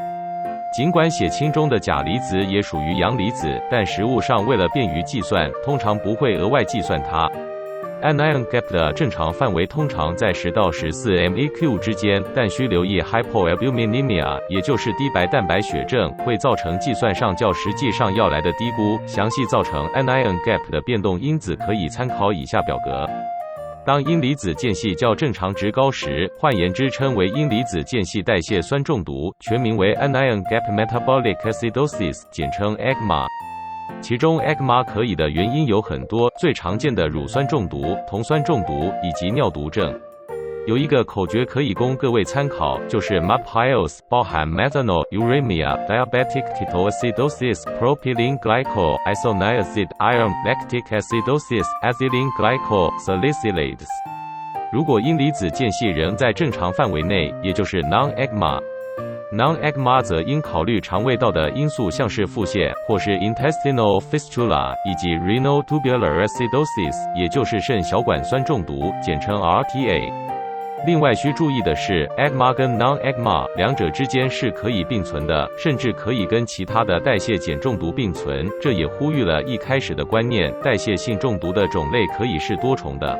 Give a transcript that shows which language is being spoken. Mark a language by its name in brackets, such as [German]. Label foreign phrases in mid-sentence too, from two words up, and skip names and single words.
[Chinese] 尽管血清中的钾离子也属于阳离子，但实物上为了便于计算，通常不会额外计算它。 [English] anion gap [Chinese] 的正常范围通常在10到14 MEq 之间，但需留意 hypoalbuminemia， 也就是低白蛋白血症，会造成计算上较实际上要来的低估。详细造成 [English] anion gap [Chinese] 的变动因子可以参考以下表格。当阴离子间隙较正常值高时，换言之称为阴离子间隙代谢酸中毒，全名为 [English] anion gap metabolic acidosis， [Chinese] 简称 AGMA。其中 AGMA 可以的原因有很多，最常见的乳酸中毒、酮酸中毒以及尿毒症。有一个口诀可以供各位参考，就是 MAPHILS， 包含 [English] methanol、uremia、diabetic ketoacidosis、propylene glycol、isoniazid、iron、lactic acidosis、ethylene glycol、salicylates。 [Chinese] 如果阴离子间隙仍在正常范围内，也就是 non-AGMA。non-AGMA 则应考虑肠胃道的因素，像是腹泻或是 [English] intestinal fistula， [Chinese] 以及 [English] renal tubular acidosis， [Chinese] 也就是肾小管酸中毒，简称 RTA。另外需注意的是 ，AGMA 跟 non-AGMA 两者之间是可以并存的，甚至可以跟其他的代谢碱中毒并存。这也呼吁了一开始的观念，代谢性中毒的种类可以是多重的。